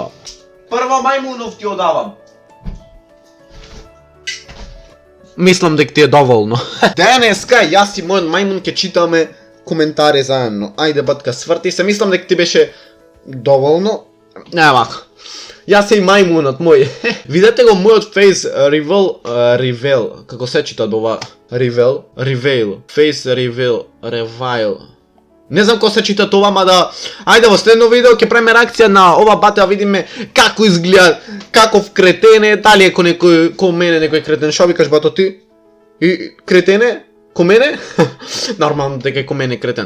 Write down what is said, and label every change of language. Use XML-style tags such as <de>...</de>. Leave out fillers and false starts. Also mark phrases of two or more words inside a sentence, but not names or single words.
<mk>Прво мајмунов ти одавам. Мислам дека ти е доволно. Денеска јас и мојот мајмун ќе читаме коментари заедно. Ајде батка, сврти се. Мислам дека ти беше доволно. Вака. Јас и мајмунот мој. Видете го мојот</mk> <en>face reveal.</en> <mk>Како се чита ова?</mk> <en>Reveal. Face reveal.</en> <mk>Не знам ко се чита това, мада ајде во следно видео ќе правиме реакција на ова бате, да видиме како изгледа, каков кретен е, дали е ко мене некој кретен, шо викаш бато ти? И кретене? Ко мене? Нормално дека е ко мене кретен.</mk>